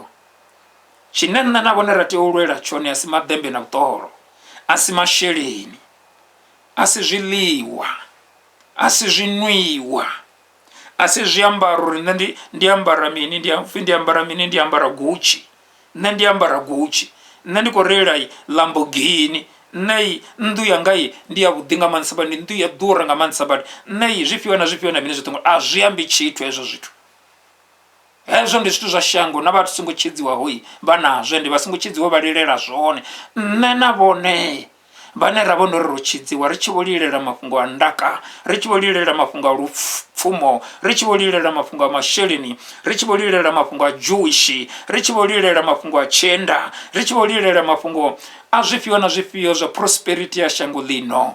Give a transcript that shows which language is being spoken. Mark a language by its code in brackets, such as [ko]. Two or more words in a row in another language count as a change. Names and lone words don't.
[ve] Tshine nṋe na vhone ra tea u lwela tshone a si madembe na vhuṱolo, a si masheleni, a si zwiḽiwa, a si zwinwiwa, a si zwiambaro uri nṋe ndi ambara mini, ndi ambara mini, ndi ambara Gucci, nṋe ndi ambara Gucci, nṋe ndi khou reila Lamborghini, nṋe nnḓu yanga ndi ya vhuḓi nga maanḓesa badi, nnḓu ya ḓura nga maanḓesa badi, nṋe zwifhio na zwifhio na mini zwoṱhe, a zwi ambi tshithu hezwo zwithu. Hezwo ndi zwithu zwa shango, na vhathu songo tshidziwaho vha nazwo, ndi vha songo tshidziwa vha lilela zwone. Nṋe na vhone vane ravo ndo ri rochidziwa ri tshi vho lilela mafhungo a ndaka, ri tshi vho lilela mafhungo a lupfumo, ri tshi vho lilela mafhungo a masheleni, ri tshi vho lilela mafhungo a Jewish, ri tshi vho lilela mafhungo a tshenda, ri tshi vho lilela mafhungo a zwifhio na zwifhio zwa prosperity ya shango ḽino.